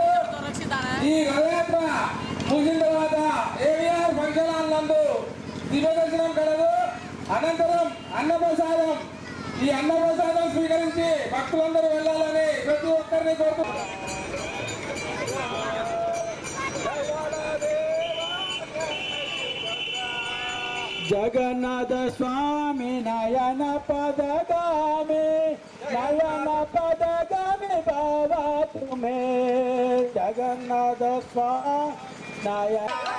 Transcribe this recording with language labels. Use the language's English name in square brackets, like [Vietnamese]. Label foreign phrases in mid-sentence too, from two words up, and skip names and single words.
[Telugu] ఈ రథయాత్ర ముగిసిన తర్వాత ఏవిఆర్ ఫంక్షన్ హాల్ నందు దివ్య దర్శనం కలదు. అనంతరం అన్నప్రసాదం. ఈ అన్నప్రసాదం స్వీకరించి భక్తులందరూ వెళ్ళాలని ప్రతి ఒక్కరిని కోరుతున్నాం. [Hindi] जगन्नाथ स्वामी नयन पदगामी बाबा तुम्हें जगन्नाथ स्वामी नयन